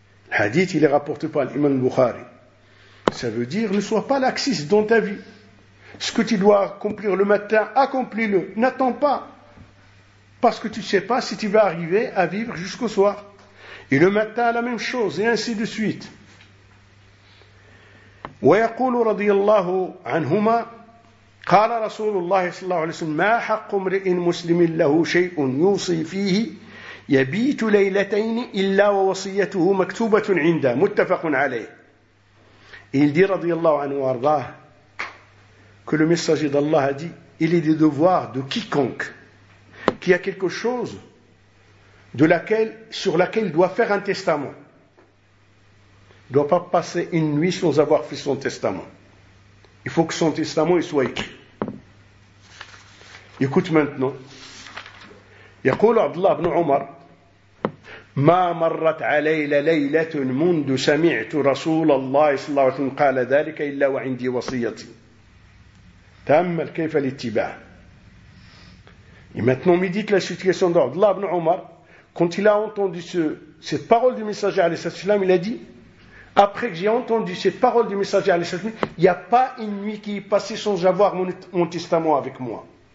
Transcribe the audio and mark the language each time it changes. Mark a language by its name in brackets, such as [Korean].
[French] Le hadith, il est rapporté par l'imam Bukhari. Ça veut dire, ne sois pas laxiste dans ta vie. Ce que tu dois accomplir le matin, accomplis-le. N'attends pas. Parce que tu ne sais pas si tu vas arriver à vivre jusqu'au soir. Et le matin, la même chose, et ainsi de suite. [Arabic] ويقول رضي الله عنهما قال رسول الله صلى الله عليه وسلم ما حق امرئ مسلم له شيء يوصي فيه يبيت ليلتين إلا ووصيته مكتوبة عنده متفق عليه. [French] Il dit رضي الله عنه وارضاه que le messager d'Allah a dit, il est des devoirs de quiconque qui a quelque chose de laquelle, sur laquelle il doit faire un testament. Il ne doit pas passer une nuit sans avoir fait son testament. Il faut que son testament soit écrit. Écoute maintenant. [Arabic] يقول عبد الله بن عمر ما مرت علي ليلة منذ سمعت رسول الله صلى الله عليه وسلم قال ذلك إلا وعندي وصيتي. تأمل كيف الاتباع. [French] Et maintenant, médite la situation d'عبد الله بن عمر. Quand il a entendu cette parole du messager عليه الصلاة والسلام, il a dit, après que j'ai entendu cette parole du messager, il n'y a pas une nuit qui est passée sans avoir mon testament avec moi.